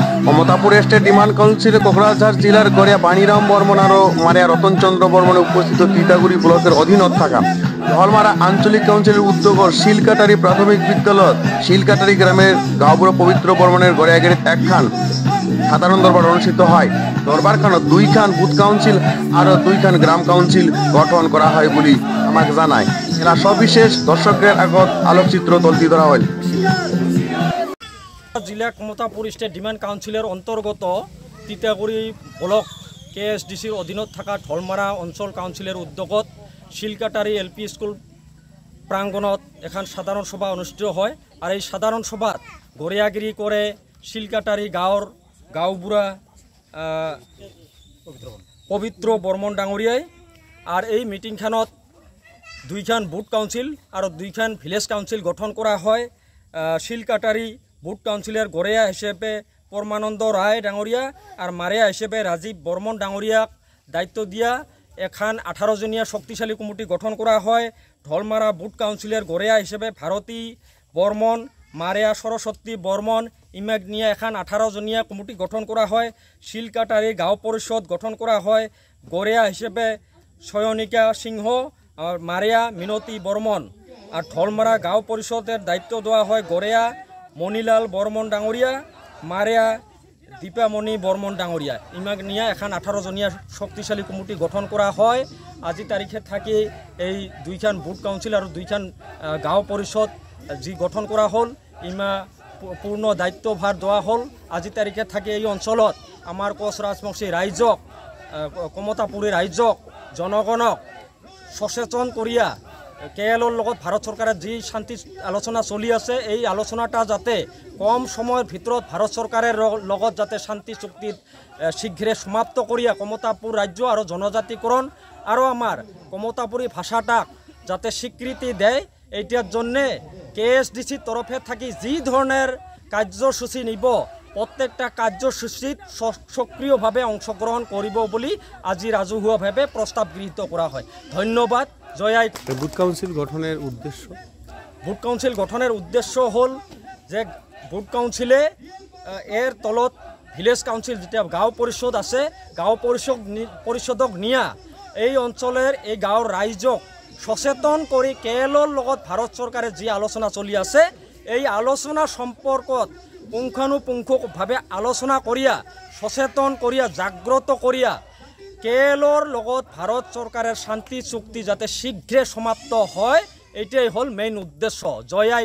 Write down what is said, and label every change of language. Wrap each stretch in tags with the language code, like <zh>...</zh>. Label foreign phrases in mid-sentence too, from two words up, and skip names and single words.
<rkt>মমতাপুর স্টেট ডিমান্ড কাউন্সিলে কোকরাঝাড় জেলার গড়িয়া বাণীরাম বর্মন আর মারিয়া রতনচন্দ্র বর্মনে উপস্থিত তিতাগুড়ি ব্লকের অধীনত থাকা ধলমারা আঞ্চলিক কাউন্সিলের উদ্যোগত শিলকাটারি প্রাথমিক বিদ্যালয় শিলকাটারি গ্রামের গাঁওবুড়ো পবিত্র বর্মনের গড়িয়াগিরিত একখান সাধারণ দরবার অনুষ্ঠিত হয়। দরবারখানত 2খান</rkt> <en>booth council</en> <rkt>আর 2খান গ্রাম কাউন্সিল গঠন করা হয় বলে আমাকে জানায়। এরা সবিশেষ দর্শকের আগত আলোকচিত্র তুলে ধরা হয়। জিলা মমতাপুর স্টেট ডিমান্ড কাউন্সিলের অন্তর্গত তিতাগুড়ি ব্লক KSDCর অধীনত থাকা ধলমারা অঞ্চল কাউন্সিলের উদ্যোগত শিলকাটারি LP স্কুল প্রাঙ্গণত এখন সাধারণ সভা অনুষ্ঠিত হয়। আর এই সাধারণ সভাত গড়িয়াগিরি করে শিলকাটারি গাঁওবুড়া পবিত্র বর্মন ডাঙরিয়ায়। আর এই মিটিংখানত 2খান</rkt> <en>booth council</en> <rkt>আর 2খান</rkt> <en>village council</en> <rkt>গঠন করা হয়। শিলকাটারি বুথ কাউন্সিলের গড়িয়া হিসেবে পরমানন্দ রায় ডাঙরিয়া আর মারিয়া হিসেবে রাজীব বর্মন ডাঙরিয়াক দায়িত্ব দিয়া এখন 18জনীয়া শক্তিশালী কমিটি গঠন করা হয়। ধলমারা বুথ কাউন্সিলের গড়িয়া হিসেবে ভারতী বর্মন, মারিয়া সরস্বতী বর্মন ইমাক নিয়ে এখন 18জনীয়া কমিটি গঠন করা হয়। শিলকাটারি গাঁও পরিষদ গঠন করা হয়। গড়িয়া হিসেবে সয়নিকা সিংহ আর মারিয়া মিনতি বর্মন। আর ধলমারা গাঁও পরিষদের দায়িত্ব দেওয়া হয় গড়িয়া মণিলাল বর্মন ডাঙরিয়া, মারিয়া দীপামণি বর্মন ডাঙরিয়া ইমাক নিয়ে এখন 18জনীয়া শক্তিশালী কমিটি গঠন করা হয়। আজি তারিখে থাকি এই 2খান</rkt> <en>booth council</en> <rkt>আর 2খান গাঁও পরিষদ যি গঠন করা হল ইমা পূর্ণ দায়িত্বভার দেওয়া হল। আজি তারিখে থাকি এই অঞ্চলত আমার কোচ রাজবংশী রাইজক কমতাপুরী রাইজক জনগণক সচেতন করিয়া KLৰ লগত ভাৰত চৰকাৰে যি শান্তি আলোচনা চলি আছে এই আলোচনাটা যাতে কম সময়ের ভিতৰত ভারত সরকারের লগত যাতে শান্তি চুক্তিত শীঘ্রে সমাপ্ত করিয়া কমতাপুর রাজ্য আর জনজাতিকরণ আর আমার কমতাপুরী ভাষাটাক যাতে স্বীকৃতি দেয় এইটার জন্যে KSDC তরফে থাকি যি ধরনের কার্যসূচী নিব প্রত্যেকটা কার্যসূচীত সক্রিয়ভাবে অংশগ্রহণ করব বলে আজি রাজহুয়াভাবে প্রস্তাব গৃহীত করা হয়। ধন্যবাদ। জয়</rkt> <en>booth council</en> <rkt>গঠনের উদ্দেশ্য বুথ কাউন্সিল গঠনের উদ্দেশ্য হল যে</rkt> <en>booth council</en> <rkt>এর তলত</rkt> <en>village council</en> <rkt>যেটা গাঁও পরিষদ আছে গাঁও পরিষদক নিয়া এই অঞ্চলের এই গাঁৱৰ রাইজক সচেতন করে KLৰ লগত ভারত সরকারে যে আলোচনা চলি আছে এই আলোচনা সম্পর্কত পুঙ্খানুপুঙ্খভাবে আলোচনা করিয়া সচেতন করিয়া জাগ্রত করিয়া KLৰ লগত ভারত সরকারের শান্তি চুক্তি যাতে শীঘ্রে সমাপ্ত হয় এইটাই হল মেইন উদ্দেশ্য।</rkt>